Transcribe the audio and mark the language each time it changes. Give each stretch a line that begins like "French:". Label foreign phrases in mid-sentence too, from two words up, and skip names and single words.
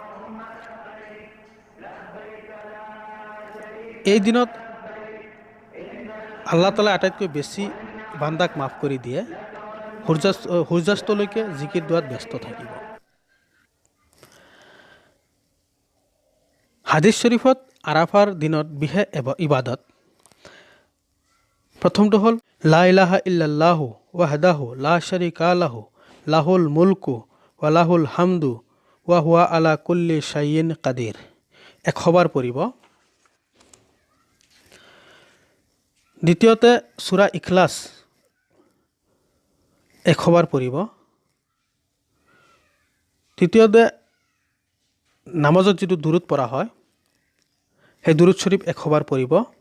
Assamese: এই দিনত আল্লাহ তাআলাই আটাইতকৈ বেছি বান্দাক মাফ কৰি দিয়ে। সূৰ্যাস্তলৈকে জিকিৰ দোৱাত ব্যস্ত থাকিব। হাদিছ শৰীফত আৰাফাৰ দিনত বিশেষ ইবাদত। প্ৰথমটো হ'ল
Arabic: لا إله إلا الله وحده لا شريك له له الملك و له الحمد و هو على كل شيء قدير.
Assamese: ১০০ বাৰ পঢ়িব। দ্বিতীয়তে সূৰা ইখলাছ ১০০ বাৰ পঢ়িব। তৃতীয়তে নামাজত যিটো দুৰুদ পঢ়া হয়, সেই দুৰুদ শৰীফ ১০০ বাৰ পঢ়িব।